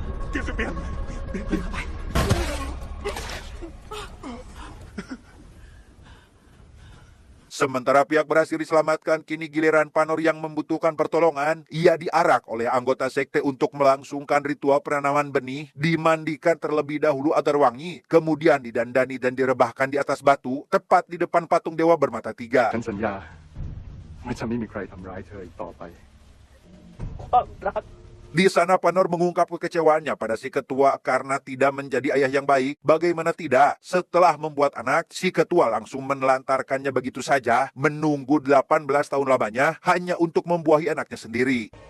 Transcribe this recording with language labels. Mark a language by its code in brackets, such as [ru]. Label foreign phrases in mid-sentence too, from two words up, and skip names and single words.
[id] Sementara Piak berhasil diselamatkan, kini giliran Panor yang membutuhkan pertolongan. Ia diarak oleh anggota sekte untuk melangsungkan ritual penanaman benih, dimandikan terlebih dahulu agar wangi, kemudian didandani dan direbahkan di atas batu, tepat di depan patung dewa bermata tiga. [th] ฉันสัญญาว่าจะไม่มีใครทำร้ายเธออีกต่อไป [id] Di sana Panor mengungkap kekecewaannya pada si ketua karena tidak menjadi ayah yang baik. Bagaimana tidak, setelah membuat anak, si ketua langsung menelantarkannya begitu saja, menunggu 18 tahun lamanya hanya untuk membuahi anaknya sendiri.